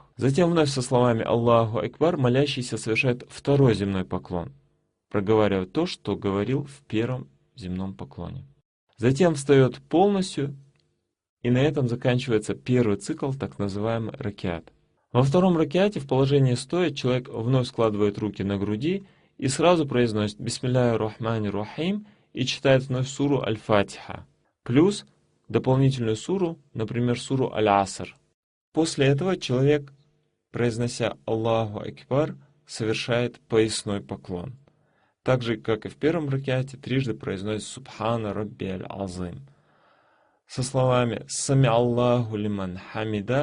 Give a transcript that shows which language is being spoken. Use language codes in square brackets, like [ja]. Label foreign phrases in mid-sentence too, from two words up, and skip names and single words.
[ru] Затем вновь со словами [ar] «الله أكبر» [ru] молящийся совершает второй земной поклон, проговаривая то, что говорил в первом земном поклоне. Затем встает полностью, и на этом заканчивается первый цикл, так называемый ракиат. Во втором ракиате в положении стоя человек вновь складывает руки на груди и сразу произносит [ar] «بسم الله الرحمن الرحيم» [ru] и читает вновь суру Аль-Фатиха, плюс дополнительную суру, например, суру Аль-Аср. После этого человек, произнося [ar] «الله أكبر», [ru] совершает поясной поклон. Так же, как и в первом ракиате, трижды произносит [ar] «سبحان ربي العظيم» [ru] со словами [ar] «سمع الله لمن حمده».